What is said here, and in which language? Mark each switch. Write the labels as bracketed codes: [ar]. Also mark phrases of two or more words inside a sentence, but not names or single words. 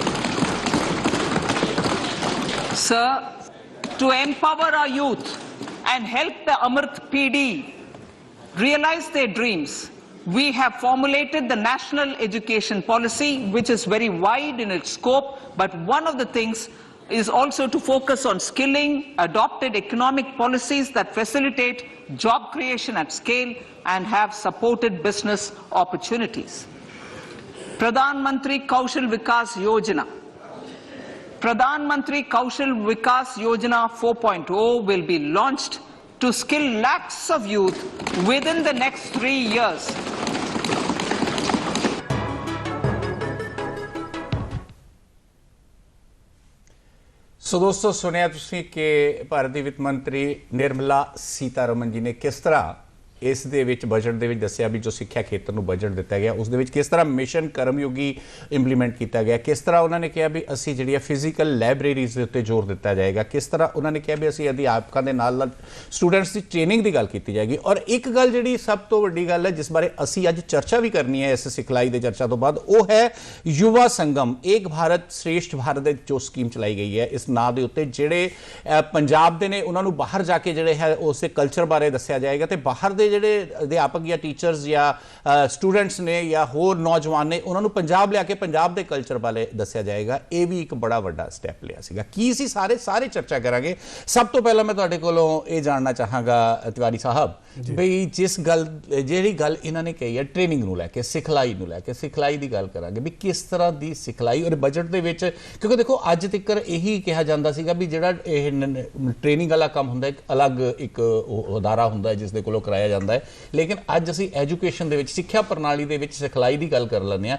[en] Sir, to empower our youth and help the Amrit PD realize their dreams, we have formulated the National Education Policy, which is very wide in its scope, but one of the things is also to focus on skilling, adopted economic policies that facilitate job creation at scale and have supported business opportunities. Pradhan Mantri Kaushal Vikas Yojana. Pradhan Mantri Kaushal Vikas Yojana 4.0 will be launched to skill lakhs of youth within the next 3 years. [pa] ਸੋ ਦੋਸਤੋਂ ਸੁਣਿਆ ਤੁਸੀਂ ਕਿ ਭਾਰਤ ਕੀ ਵਿੱਤ ਮੰਤਰੀ ਨਿਰਮਲਾ ਸੀਤਾਰਮਨ ਜੀ ਨੇ ਕਿਸ ਤਰ੍ਹਾਂ ਇਸ ਦੇ ਵਿੱਚ ਬਜਟ ਦੇ ਵਿੱਚ ਦੱਸਿਆ ਵੀ ਜੋ ਸਿੱਖਿਆ ਖੇਤਰ ਨੂੰ ਬਜਟ ਦਿੱਤਾ ਗਿਆ ਉਸ ਦੇ ਵਿੱਚ ਕਿਸ ਤਰ੍ਹਾਂ ਮਿਸ਼ਨ ਕਰਮਯੋਗੀ ਇੰਪਲੀਮੈਂਟ ਕੀਤਾ ਗਿਆ, ਕਿਸ ਤਰ੍ਹਾਂ ਉਨ੍ਹਾਂ ਨੇ ਕਿਹਾ ਵੀ ਅਸੀਂ ਜਿਹੜੀਆਂ [en] physical libraries [pa] ਦੇ ਉੱਤੇ ਜ਼ੋਰ ਦਿੱਤਾ ਜਾਏਗਾ, ਕਿਸ ਤਰ੍ਹਾਂ ਉਨ੍ਹਾਂ ਨੇ ਕਿਹਾ ਵੀ ਅਸੀਂ ਅਧਿਆਪਕਾਂ ਕੇ ਨਾਲ ਸਟੂਡੈਂਟਸ ਕੀ ਟ੍ਰੇਨਿੰਗ ਕੀ ਗੱਲ ਕੀ ਜਾਏਗੀ। ਔਰ ਇੱਕ ਗੱਲ ਜਿਹੜੀ ਸਭ ਤੋਂ ਵੱਡੀ ਗੱਲ ਹੈ ਜਿਸ ਬਾਰੇ ਅਸੀਂ ਅੱਜ ਚਰਚਾ ਵੀ ਕਰਨੀ ਹੈ ਇਸ ਸਿਖਲਾਈ ਕੇ ਚਰਚਾ ਤੋਂ ਬਾਅਦ, ਉਹ ਹੈ ਯੁਵਾ ਸੰਗਮ ਏਕ ਭਾਰਤ ਸ਼੍ਰੇਸ਼ਠ ਭਾਰਤ ਜੋ ਸਕੀਮ ਚਲਾਈ ਗਈ ਹੈ ਇਸ ਨਾਮ ਕੇ ਉੱਤੇ ਜਿਹੜੇ ਪੰਜਾਬ ਦੇ ਨੇ ਉਨ੍ਹਾਂ ਨੇ ਬਾਹਰ ਜਾ ਕੇ ਜਿਹੜੇ ਹੈ ਉਸ ਕਲਚਰ ਬਾਰੇ ਦੱਸਿਆ ਜਾਏਗਾ ਤੋਂ ਬਾਹਰ ਦੇ ਜਿਹੜੇ ਅਧਿਆਪਕ ਜਾਂ ਟੀਚਰਸ ਜਾਂ ਸਟੂਡੈਂਟਸ ਨੇ ਜਾਂ ਹੋਰ ਨੌਜਵਾਨ ਨੇ ਉਹਨਾਂ ਨੂੰ ਪੰਜਾਬ ਲਿਆ ਕੇ ਪੰਜਾਬ ਦੇ ਕਲਚਰ ਬਾਰੇ ਦੱਸਿਆ ਜਾਏਗਾ। ਇਹ ਵੀ ਇੱਕ ਬੜਾ ਵੱਡਾ ਸਟੈਪ ਲਿਆ ਸੀਗਾ। ਕੀ ਸੀ ਸਾਰੇ ਚਰਚਾ ਕਰਾਂਗੇ। ਸਭ ਤੋਂ ਪਹਿਲਾਂ ਮੈਂ ਤੁਹਾਡੇ ਕੋਲੋਂ ਇਹ ਜਾਣਨਾ ਚਾਹਾਂਗਾ ਤਿਵਾੜੀ ਸਾਹਿਬ ਬਈ ਜਿਸ ਗੱਲ ਜਿਹੜੀ ਗੱਲ ਇਹਨਾਂ ਨੇ ਕਹੀ ਹੈ ਟ੍ਰੇਨਿੰਗ ਨੂੰ ਲੈ ਕੇ ਸਿਖਲਾਈ ਨੂੰ ਲੈ ਕੇ ਸਿਖਲਾਈ ਦੀ ਗੱਲ ਕਰਾਂਗੇ ਵੀ ਕਿਸ ਤਰ੍ਹਾਂ ਦੀ ਸਿਖਲਾਈ ਔਰ ਬਜਟ ਦੇ ਵਿੱਚ ਕਿਉਂਕਿ ਦੇਖੋ ਅੱਜ ਤੱਕ ਇਹੀ ਕਿਹਾ ਜਾਂਦਾ ਸੀਗਾ ਵੀ ਜਿਹੜਾ ਇਹ ਟ੍ਰੇਨਿੰਗ ਵਾਲਾ ਕੰਮ ਹੁੰਦਾ ਇੱਕ ਅਲੱਗ ਇੱਕ ਅਦਾਰਾ ਹੁੰਦਾ ਜਿਸ ਦੇ ਕੋਲੋਂ ਕਰਾਇਆ ਜਾਂਦਾ ਹੈ, ਲੇਕਿਨ ਅੱਜ ਅਸੀਂ ਐਜੂਕੇਸ਼ਨ ਦੇ ਵਿੱਚ ਸਿੱਖਿਆ ਪ੍ਰਣਾਲੀ ਦੇ ਵਿੱਚ ਸਿਖਲਾਈ ਦੀ ਗੱਲ ਕਰ ਲੈਂਦੇ ਹਾਂ।